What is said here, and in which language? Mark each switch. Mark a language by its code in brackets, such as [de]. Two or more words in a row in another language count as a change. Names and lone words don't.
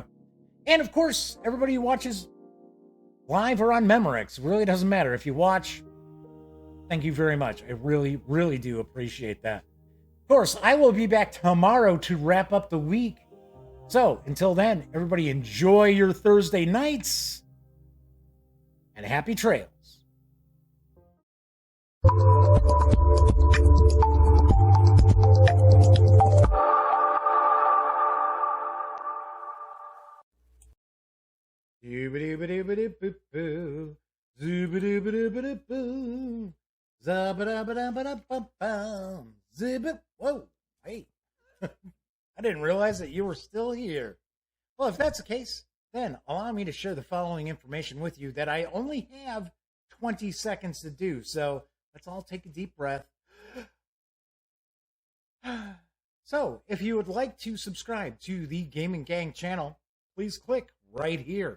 [en] And of course, everybody who watches live or on Memorex, really doesn't matter. If you watch, thank you very much. I really, really do appreciate that. Of course, I will be back tomorrow to wrap up the week. So until then, everybody enjoy your Thursday nights and happy trails. Zoobadoo-badoo-badoo-boo-boo. Zoobadoo-badoo-badoo-boo. Zabba-dabba-dabba-dabba-bum. Zibba. Whoa, hey. I didn't realize that you were still here. Well, if that's the case, then allow me to share the following information with you that I only have 20 seconds to do. So let's all take a deep breath. So, if you would like to subscribe to the Gaming Gang channel, please click right here.